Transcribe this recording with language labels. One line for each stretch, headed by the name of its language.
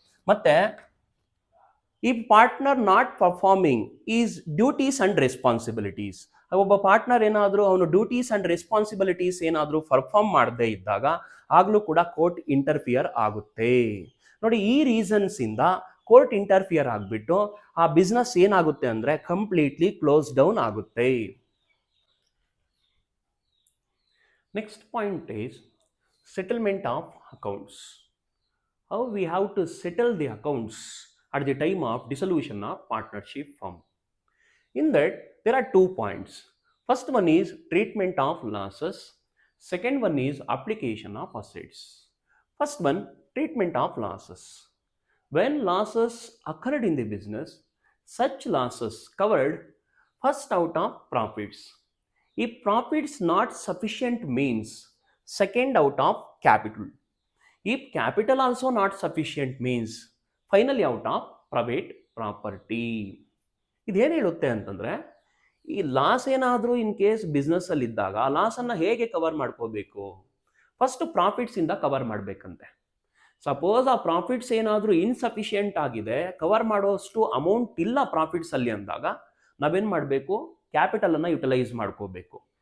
Kannada: ಮತ್ತೆ ಈ partner
English: not performing his duties and responsibilities,
Kannada: ಒಬ್ಬ ಪಾರ್ಟ್ನರ್ ಏನಾದರೂ ಅವನು ಡ್ಯೂಟೀಸ್ ಅಂಡ್ ರೆಸ್ಪಾನ್ಸಿಬಿಲಿಟೀಸ್ ಏನಾದರೂ ಪರ್ಫಾರ್ಮ್ ಮಾಡದೇ ಇದ್ದಾಗ ಆಗಲೂ ಕೂಡ ಕೋರ್ಟ್ ಇಂಟರ್ಫಿಯರ್ ಆಗುತ್ತೆ. ನೋಡಿ ಈ ರೀಸನ್ಸ್ ಇಂದ ಕೋರ್ಟ್ ಇಂಟರ್ಫಿಯರ್ ಆಗಿಬಿಟ್ಟು ಆ ಬಿಸ್ನೆಸ್ ಏನಾಗುತ್ತೆ ಅಂದರೆ ಕಂಪ್ಲೀಟ್ಲಿ ಕ್ಲೋಸ್ ಡೌನ್ ಆಗುತ್ತೆ.
English: Next point is settlement of accounts. How we have to settle the accounts at the time of dissolution of partnership firm. In that, there are 2 points. First one is treatment of losses. Second one is application of assets. First one, treatment of losses. When losses occurred in the business, such losses covered first out of profits. If profits not sufficient means second out of capital. If capital also not sufficient means finally out of private property.
Kannada: ಇದೇನು ಹೇಳುತ್ತೆ ಅಂತಂದರೆ, ಈ loss ಏನಾದರೂ in case business ಅಲ್ಲಿ ಇದ್ದಾಗ ಆ ಲಾಸನ್ನು ಹೇಗೆ cover ಮಾಡ್ಕೋಬೇಕು, ಫಸ್ಟ್ ಪ್ರಾಫಿಟ್ಸಿಂದ ಕವರ್ ಮಾಡಬೇಕಂತೆ. ಸಪೋಸ್ ಆ ಪ್ರಾಫಿಟ್ಸ್ ಏನಾದರೂ ಇನ್ಸಫಿಷಿಯೆಂಟ್ ಆಗಿದೆ, ಕವರ್ ಮಾಡೋಷ್ಟು ಅಮೌಂಟ್ ಇಲ್ಲ ಪ್ರಾಫಿಟ್ಸ್ ಅಲ್ಲಿ ಅಂದಾಗ ನಾವೇನು ಮಾಡಬೇಕು, ಕ್ಯಾಪಿಟಲನ್ನು ಯುಟಿಲೈಸ್ ಮಾಡ್ಕೋಬೇಕು.